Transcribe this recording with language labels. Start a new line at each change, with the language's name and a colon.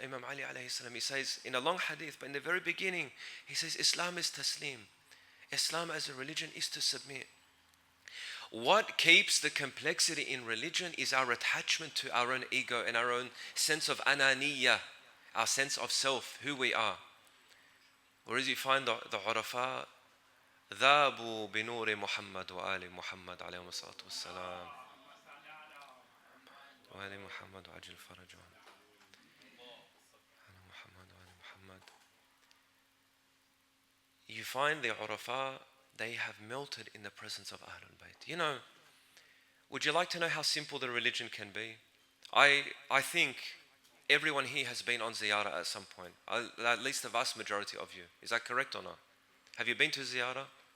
English: Imam Ali alayhi salam, he says in a long hadith, but in the very beginning, he says Islam is taslim. Islam as a religion is to submit. What keeps the complexity in religion is our attachment to our own ego and our own sense of ananiya, our sense of self, who we are. Whereas you find the Urafa,
Arabic: ذابوا بنور محمد وآل محمد عليهم الصلاة والسلام وآل محمد وعجل فرجهم على محمد وآل محمد.
English: You find the Urafa, they have melted in the presence of Ahlul Bayt. You know, would you like to know how simple the religion can be? I think everyone here has been on ziyarah at some point, at least the vast majority of you. Is that correct or not? Have you been to ziyarah?